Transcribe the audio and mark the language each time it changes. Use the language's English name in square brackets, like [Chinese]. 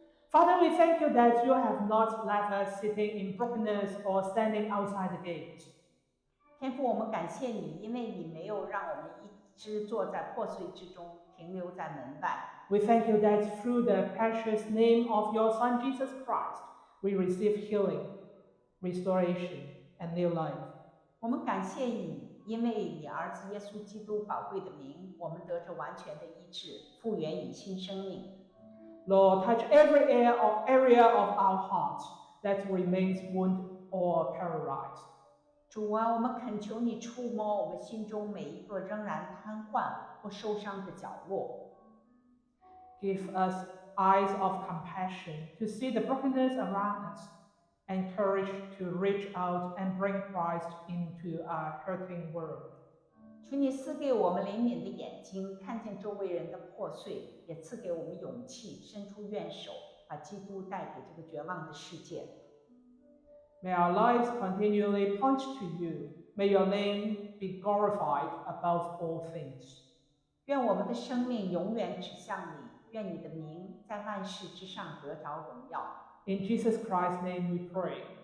[English] Father, we thank you that you have not left us sitting in brokenness or standing outside the gate. [Chinese] 天父，我们感谢你，因为你没有让我们一直坐在破碎之中，停留在门外。 [English] We thank you that through the precious name of your Son Jesus Christ, we receive healing, restoration, and new life. [Chinese] 我们感谢你，因为你儿子耶稣基督宝贵的名，我们得着完全的医治，复原以新生命。 [English] Lord, touch every area of our heart that remains wounded or paralyzed. [Chinese] 主啊，我们恳求你触摸我们心中每一个仍然瘫痪或受伤的角落。 [English] Give us eyes of compassion to see the brokenness around us, and courage to reach out and bring Christ into our hurting world. [Chinese] 求你赐给我们怜悯的眼睛，看见周围人的破碎，也赐给我们勇气，伸出援手，把基督带给这个绝望的世界。 [English] May our lives continually point to you. May your name be glorified above all things. [Chinese] 愿我们的生命永远指向你，愿你的名在万事之上得着荣耀。 [English] In Jesus Christ's name we pray.